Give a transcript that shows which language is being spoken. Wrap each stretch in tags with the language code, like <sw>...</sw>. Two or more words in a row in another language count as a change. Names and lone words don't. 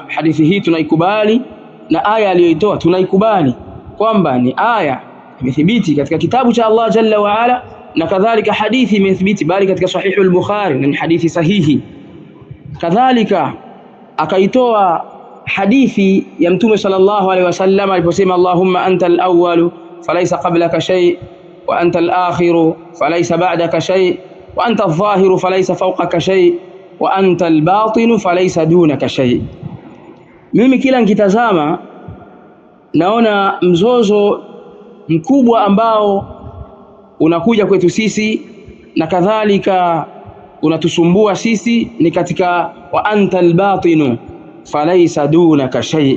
<sw>Hadithi hii tunaikubali, na aya aliyoitoa tunaikubali kwamba ni aya imethibiti katika kitabu cha Allah</sw> <ar>جل وعلا,</ar> <sw>na kadhalika hadithi imethibiti bali katika Sahih al-Bukhari, na ni hadithi sahihi. Kadhalika akaitoa hadithi ya Mtume</sw> <ar>صلى الله عليه وسلم</ar> <sw>aliposema</sw> <ar>اللهم أنت الأول فليس قبلك شيء وأنت الآخر فليس بعدك شيء وأنت الظاهر فليس فوقك شيء وأنت الباطن فليس دونك شيء.</ar> <sw>Mimi kila nikitazama naona mzozo mkubwa ambao unakuja kwetu sisi na kadhalika unatusumbua sisi ni katika</sw> <ar>وأنت الباطن فليس دونك شيء.</ar>